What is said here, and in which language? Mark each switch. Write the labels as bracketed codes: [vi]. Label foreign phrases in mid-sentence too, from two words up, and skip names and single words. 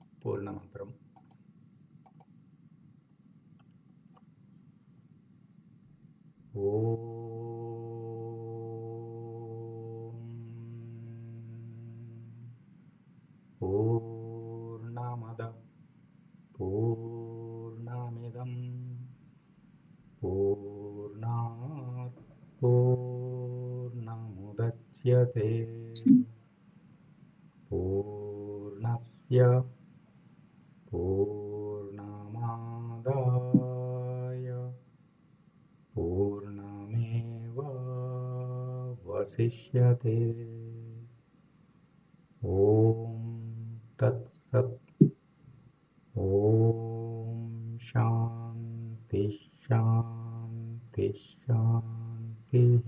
[te] పూర్ణ మంత్రం. [sa] పూర్ణమద పూర్ణమిదం పూర్ణాత్ పూర్ణముదచ్యతే పూర్ణస్య పూర్ణమాదాయ పూర్ణమేవావశిష్యతే. ఓం తత్సత్. ఓం శాంతి శాంతి శాంతి.